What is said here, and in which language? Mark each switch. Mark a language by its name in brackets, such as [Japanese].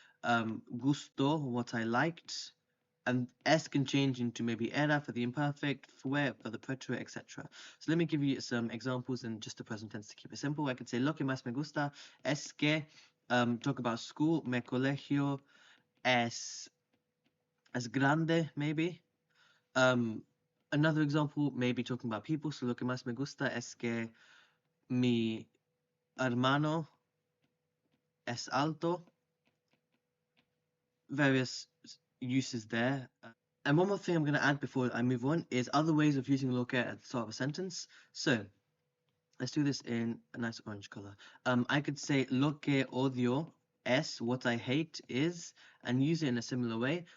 [English] Gusto, what I liked. And s can change into maybe era for the imperfect, fue for the preterite, etc. So let me give you some examples in just the present tense to keep it simple. I could say [Spanish] lo que más me gusta es que, [English] talk about school, [Spanish] mi colegio es grande, [English] maybe. Another example, maybe talking about people. [Spanish] So lo que más me gusta es que mi hermano es alto. [English] Various uses there. And one more thing I'm going to add before I move on is other ways of using [Spanish] lo que [English] at the start of a sentence. So, Let's do this in a nice orange color. I could say [Spanish] lo que odio es, [English] what I hate is, and use it in a similar way.